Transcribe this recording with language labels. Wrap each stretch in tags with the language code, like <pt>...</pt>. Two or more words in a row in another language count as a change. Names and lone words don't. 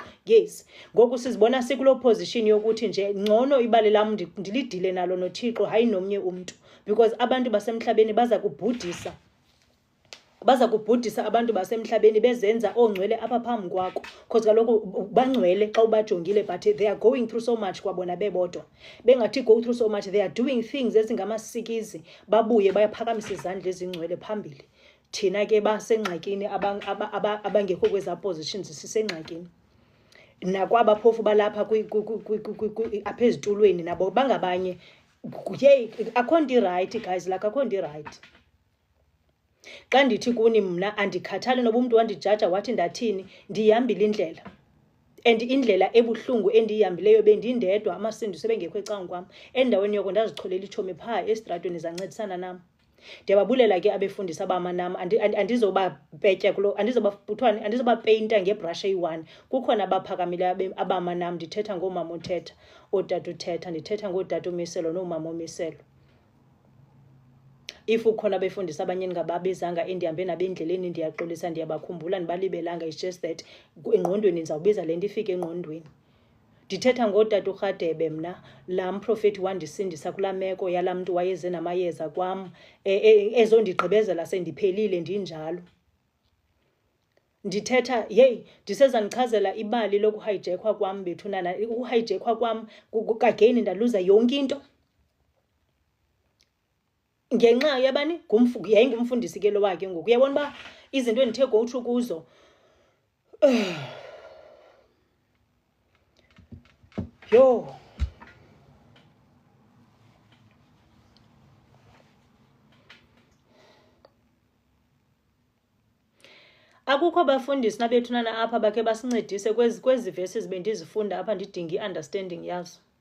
<xh>Yes, ngoku sizibona sikuloo position yokuthi nje ngcono ibali lam ndilidile nalo noThixo hayi nomnye umntu, because abantu basemhlabeni baza kubhudisa abantu basemhlabeni bezenza ongcwele apha phambi kwakho, because kaloku bangcwele xa ubajongile</xh> <en>but they are going through so much</en> <xh>kwabona bebodwa.</xh> <en>Bengathi go through so much, they are doing things ezingamasikizi,</en> <xh>babuye bayaphakamisa izandla ezingcwele phambili. Thina ke basengxakini abangekho kweza positions sisengxakini. Nakwabaphofu balapha apha ezitulweni nabo bangabanye. Yey, akho nto</xh> <en>right guys,</en> <xh>like akho nto right. Xa ndithi kuni mna andikhathali noba umntu wandijaja wathi ndathini, ndiyihambile indlela. And indlela ebuhlungu endiyihambileyo bendindedwa, amasindi sebengekho ecangwa kwam. Endaweni yoko ndazicholela itshomi phaa estratweni zancedisana nam. Ndiyababulela ke abefundisi abama nam, andizobapetya kulo, andizobapeyinta ngebrush eyi-1. Kukhona abaphakamile abama nam, ndithetha ngoomama uthetha, ootata uthetha, ndithetha ngootata umiselo noomama umiselo. If ukhona abefundisa abanye ngababizanga endihambe nabendleleni ndiyaxolisa, ndiyabakhumbula ndibalibelanga.</xh> <en>It's just that</en> <xh>engqondweni ndizawubiza le nto ifike engqondweni. Ndithetha ngootata uRhadebe mna, laa mprofethi wandisindisa kulaa meko yalaa mntu wayeze namayeza kwam ezondigqibezela sendiphelile ndinjalo. Ndithetha, yeyi, ndiseza ndichazela ibali lokuhayijekwa kwam bethunana. Ukuhayijekwa kwam kageni ndaluza yonke into ngenxa yabani yayingumfundisi ke lo wakhe ngoku. Uyabona uba izinto endithe</xh> <en>go through</en> <xh>kuzo yo. Akukho abafundisi nabethunana apha bakhe basincedise kwezi verses bendizifunda apha ndidinga i-understanding yazo.</xh>